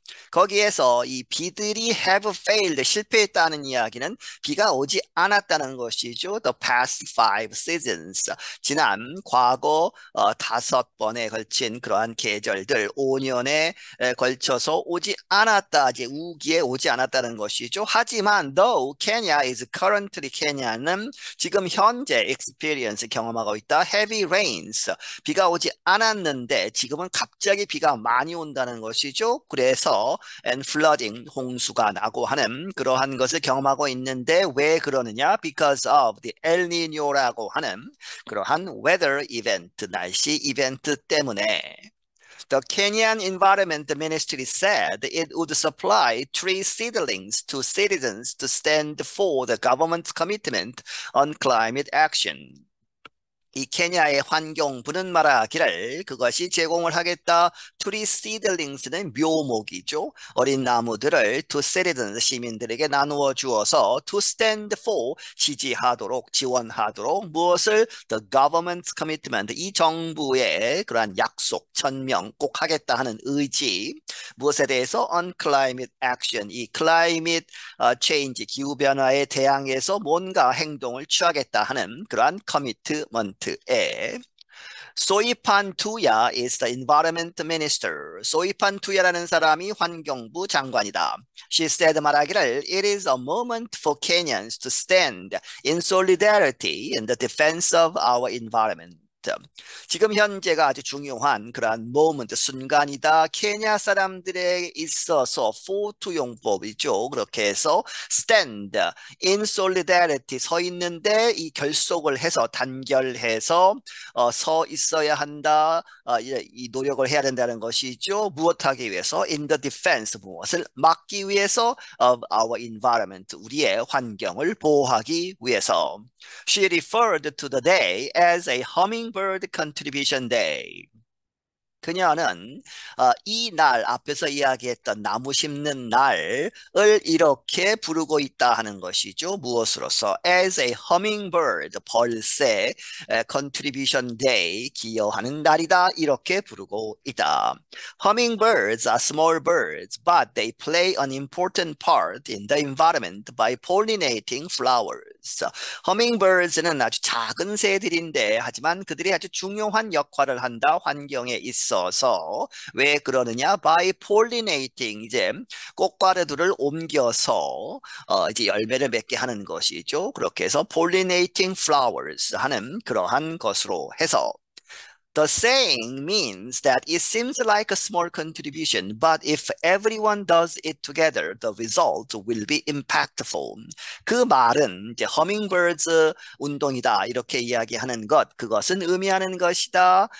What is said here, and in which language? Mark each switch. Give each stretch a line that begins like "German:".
Korean: 거기에서 이 비들이
English: have failed,
Korean: 실패했다는 이야기는 비가 오지 않았다는 것이죠.
English: The past 5 seasons,
Korean: 지난 과거 5번에 걸친 그러한 계절들, 5년에 걸쳐서 오지 않았다, 이제 우기에 오지 않았다는 것이죠. 하지만
English: though Kenya is currently,
Korean: 케냐는 지금 현재
English: experience,
Korean: 경험하고 있다.
English: heavy rains,
Korean: 비가 오지 않았는데 지금은 갑자기 비가 많이 온다는 것이죠. 그래서
English: and flooding,
Korean: 홍수가 나고 하는 그러한 것을 경험하고 있는데 왜 그러느냐?
English: Because of the El Nino
Korean: 라고 하는 그러한
English: weather event,
Korean: 날씨 이벤트 때문에.
English: The Kenyan Environment Ministry said it would supply tree seedlings to citizens to stand for the government's commitment on climate action.
Korean: 이 케냐의 환경부는 말하기를 그것이 제공을 하겠다. 트리 시들링스는 묘목이죠. 어린 나무들을
English: to citizens,
Korean: 시민들에게 나누어 주어서
English: to stand for,
Korean: 지지하도록, 지원하도록. 무엇을?
English: The government's commitment,
Korean: 이 정부의 그러한 약속, 천명, 꼭 하겠다 하는 의지. 무엇에 대해서?
English: on climate action,
Korean: 이
English: climate change,
Korean: 기후변화에 대항해서 뭔가 행동을 취하겠다 하는 그러한 commitment.
English: 소이판 투야 is the environment minister.
Korean: 소이판 투야라는 사람이 환경부 장관이다.
English: She said,
Korean: 말하기를
English: it is a moment for Kenyans to stand in solidarity in the defense of our environment.
Korean: 지금 현재가 아주 중요한 그러한 moment, 순간이다. 케냐 사람들에 있어서 for 용법이죠. 그렇게 해서
English: stand in solidarity,
Korean: 서 있는데 이 결속을 해서 단결해서 서 있어야 한다. 이 노력을 해야 된다는 것이죠. 무엇하기 위해서?
English: in the defense,
Korean: 무엇을 막기 위해서
English: of our environment,
Korean: 우리의 환경을 보호하기 위해서.
English: She referred to the day as a hummingbird contribution day.
Korean: 그녀는 이 날, 앞에서 이야기했던 나무 심는 날을 이렇게 부르고 있다 하는 것이죠. 무엇으로서?
English: As a hummingbird,
Korean: 벌새,
English: contribution day,
Korean: 기여하는 날이다. 이렇게 부르고 있다.
English: Hummingbirds are small birds, but they play an important part in the environment by pollinating flowers. hummingbirds.
Korean: Hummingbirds는 아주 작은 새들인데 하지만 그들이 아주 중요한 역할을 한다. 환경에 있어서. 왜 그러느냐?
English: By pollinating
Korean: 이제 꽃가루들을 옮겨서 이제 열매를 맺게 하는 것이죠. 그렇게 해서
English: pollinating flowers
Korean: 하는 그러한 것으로 해서
English: The saying means that it seems like a small contribution, but if everyone does it together, the result will be impactful.
Korean: 그 말은 이제 hummingbirds 운동이다 이렇게 이야기하는 것, 그것은 의미하는 것이다.